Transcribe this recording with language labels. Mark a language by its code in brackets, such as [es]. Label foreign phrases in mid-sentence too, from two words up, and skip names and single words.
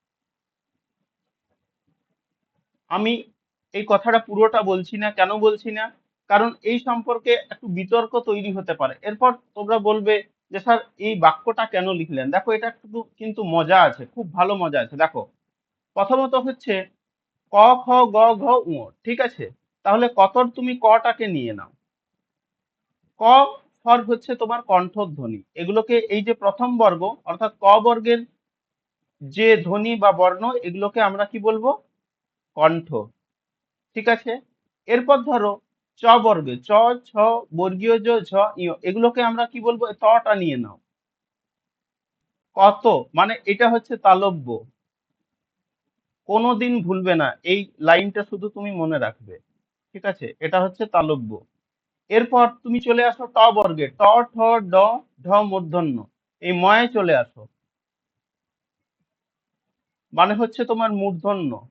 [bn] আমি এই কথাটা পুরোটা বলছি না, কেন বলছি না, কারণ এই সম্পর্কে একটু বিতর্ক তৈরি হতে পারে। এরপর তোমরা বলবে যে স্যার এই বাক্যটা কেন লিখলেন। দেখো এটা একটু কিন্তু মজা আছে, খুব ভালো মজা আছে। দেখো প্রথমত হচ্ছে ক খ গ ঘ ঙ, ঠিক আছে? তাহলে কতর তুমি কটাকে নিয়ে নাও। ক ফর হচ্ছে তোমার কণ্ঠধ্বনি, এগুলোকে এই যে প্রথম বর্গ অর্থাৎ ক বর্গের যে ধ্বনি বা বর্ণ, এগুলোকে আমরা কি বলবো, কণ্ঠ, ঠিক আছে? এরপর ধরো চ বর্গে চ, ছ, বর্গীয় জ, ঝ, ঞ, এগুলোকে আমরা কি বলবো, তটা নিয়ে নাও। কত মানে এটা হচ্ছে তালব্য, কোনোদিন ভুলবে না, এই লাইনটা শুধু তুমি মনে রাখবে, ঠিক আছে? এটা হচ্ছে তালব্য। এরপর তুমি চলে আসো ট বর্গে ট, ঠ, ড, ঢ মূর্ধন্য, এই ময়ে চলে আসো, মানে হচ্ছে তোমার মূর্ধন্য।